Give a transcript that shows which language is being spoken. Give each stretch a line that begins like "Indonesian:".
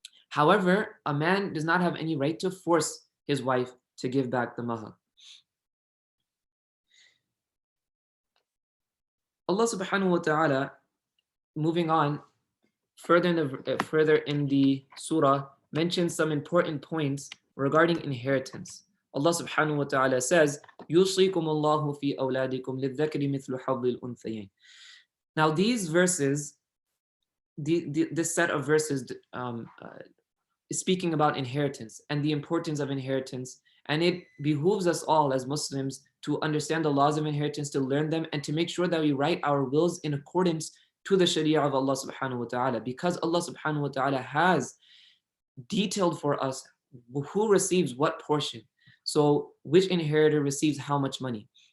English: However, a man does not have any right to force his wife to give back the mahar. Allah subhanahu wa ta'ala, moving on further in the surah, mentions some important points regarding inheritance. Allah subhanahu wa ta'ala says,
Arabic: يُوصِيكُمُ اللَّهُ فِي أَوْلَادِكُمْ لِلذَّكَرِ مِثْلُ حَظِّ الْأُنْثَيَيْنِ.
English: Now these verses, this set of verses is speaking about inheritance and the importance of inheritance, and it behooves us all as Muslims to understand the laws of inheritance, to learn them, and to make sure that we write our wills in accordance to the Sharia of Allah subhanahu wa ta'ala, because Allah subhanahu wa ta'ala has detailed for us who receives what portion, so which inheritor receives how much money.